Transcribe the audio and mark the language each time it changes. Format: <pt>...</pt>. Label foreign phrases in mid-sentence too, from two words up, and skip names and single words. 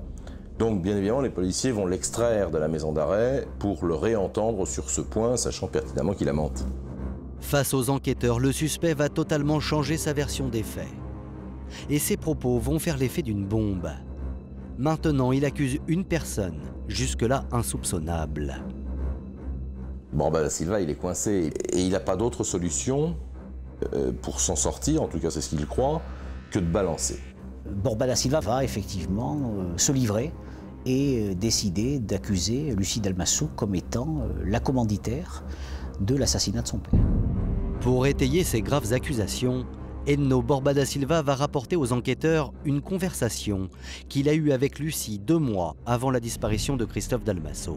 <fr>Donc bien évidemment, les policiers vont l'extraire de la maison d'arrêt pour le réentendre sur ce point, sachant pertinemment qu'il a menti. Face aux enquêteurs, le suspect va totalement changer sa version des faits. Et ses propos vont faire l'effet d'une bombe. Maintenant, il accuse une personne, jusque-là insoupçonnable. Borba da Silva, il est coincé et il n'a pas d'autre solution pour s'en sortir, en tout cas c'est ce qu'il croit, que de balancer. Borba da Silva va effectivement se livrer et décider d'accuser Lucie Dalmasso comme étant la commanditaire de l'assassinat de son père. Pour étayer ces graves accusations, Enno Borba da Silva va rapporter aux enquêteurs une conversation qu'il a eue avec Lucie 2 mois avant la disparition de Christophe Dalmasso.</fr>